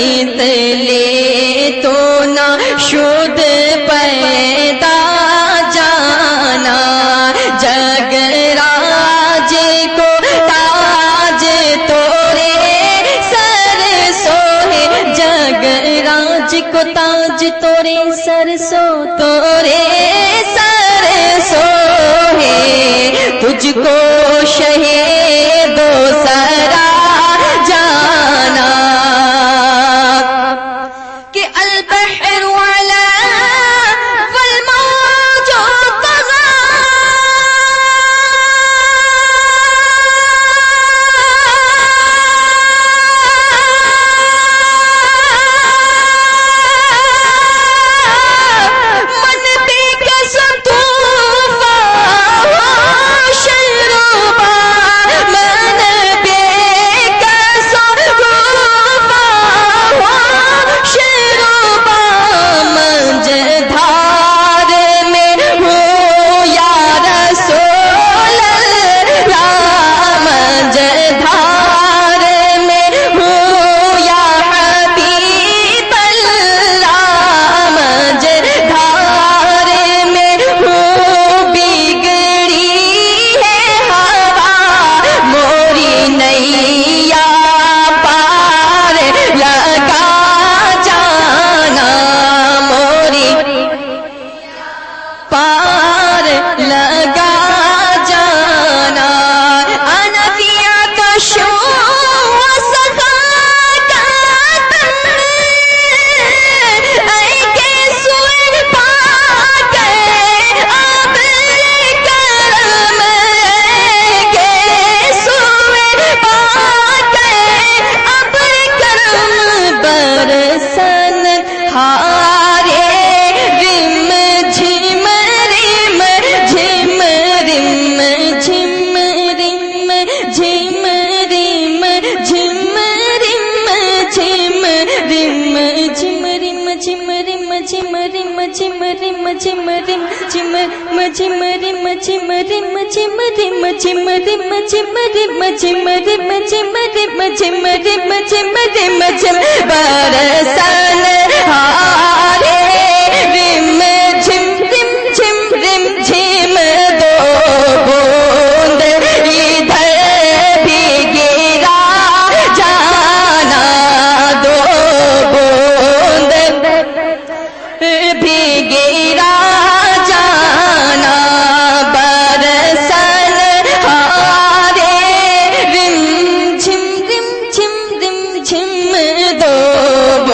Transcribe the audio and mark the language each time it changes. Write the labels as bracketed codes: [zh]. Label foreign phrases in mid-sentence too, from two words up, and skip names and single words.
[ur] لے تو نہ شد پیدا جانا جگ راج کو تاج تورے سر سوہے جگ راج کو تاج تورے سر سو تورے سر سوہے تجھ کو شہید و سرا جانا [ar] کہ البحر والا والموج طغى من بك ستوفى شربا من بك ستوفى شربا [ur] مجدھار میں ہوں [ar] یا رسول اللہ [ur] مجدھار میں ہوں [ar] یا حبیب اللہ [ur] مجدھار میں ہوں بگڑی ہے ہوا موری نیا پار لگا جانا موری پار لگا جانا [ar] انا فی عطش وسخاء [ur] اے کے سوئے پاک اب کرم کے سوئے پاک اب کرم برسن ہارے رم جھم رم جھم رم جھم رم جھم رم جھم رم جھم رم جھم رم جھم رم جھم رم جھم رم جھم رم جھم جھم رم جھم رم جھم رم جھم رم جھم رم جھم رم جھم رم جھم رم جھم رم جھم برسن ہارے رم جھم رم جھم رم جھم دو بوند ادھر بھی گرا جانا دو بوند بھی گرا جانا برسن ہارے رم جھم رم جھم رم جھم دو